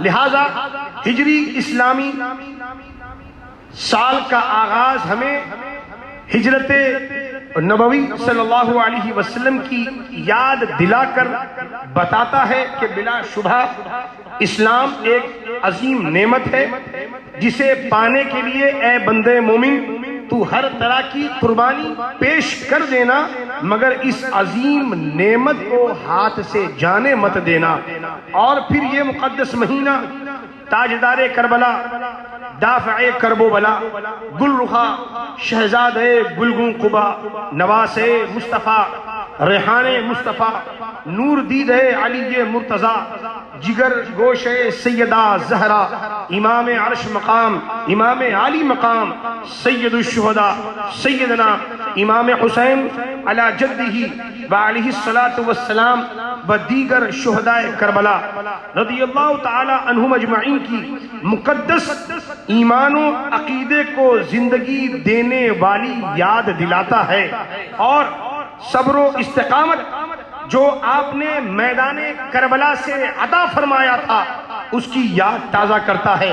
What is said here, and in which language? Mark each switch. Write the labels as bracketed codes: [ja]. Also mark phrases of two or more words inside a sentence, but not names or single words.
[ur] لہذا ہجری اسلامی سال کا آغاز ہمیں ہجرت نبوی [ar] صلی اللہ علیہ وسلم [ur] کی یاد دلا کر بتاتا ہے کہ بلا شبہ اسلام ایک عظیم نعمت ہے جسے پانے کے لیے اے بندے مومن تو ہر طرح کی قربانی پیش کر دینا، مگر اس عظیم نعمت کو ہاتھ سے جانے مت دینا۔ اور پھر یہ مقدس مہینہ تاجدار کربلا، دافع کرب و بلا، گل رخا شہزاد گلگوں قبا، نواس مصطفیٰ ریحان مصطفیٰ، نور دید علی مرتضی، جگر گوش سیدہ زہرا، امام عرش مقام، امام عالی مقام، سید الشہداء سیدنا امام حسین [ar] علی جدہ وعلیہ الصلاة والسلام [ur] و دیگر شہداء کربلا [ar] رضی اللہ تعالی عنہم اجمعین [ur] کی مقدس ایمان و عقیدے کو زندگی دینے والی یاد دلاتا ہے، اور صبر و استقامت جو آپ نے میدان کربلا سے عطا فرمایا تھا اس کی یاد تازہ کرتا ہے۔